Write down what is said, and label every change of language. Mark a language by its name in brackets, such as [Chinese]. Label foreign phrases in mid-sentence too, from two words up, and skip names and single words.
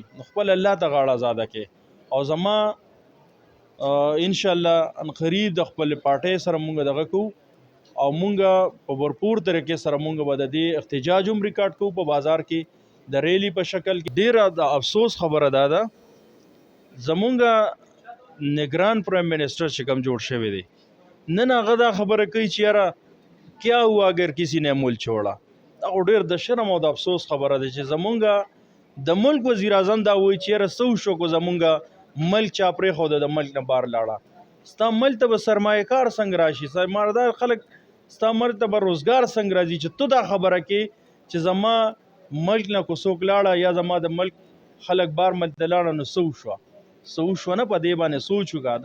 [Pashto] نو خپل الله ته غاړه ازاده کې او زما انشاءالله ان قریب د خپل پارټۍ سره مونږ دغه کوو او مونږ په بھرپور طریقې سره مونږ به د دې احتجاج هم ریکارډ کوو په بازار کې د ریلی په شکل کې. ډیره د افسوس خبره ده زمونږ نگران [English] prime minister [Pashto] چې کوم جوړ شوی دی نن هغه دا خبره کوي چې یاره [Urdu] کیا ہوا اگر کسی نے ملک چھوڑا. [Pashto] دا ډیر د شرم او د افسوس خبره ده چې زمونږ د ملک وزیر اعظم دا وایي چې یاره څه وشو کو زمونږ ملک چا پرېښوده د ملک نه بار لاړه. ستا ملک ته به سرمایه کار څنګه راشي، سرمایه‌دار خلک ستا ملک ته به روزګار څنګه راځي چې ته دا خبره کې چې زما ملک نه کو څوک لاړه یا زما د ملک خلک بار ملک ته لاړه نو څه وشوه نه په دې باندې سوچ وکړه.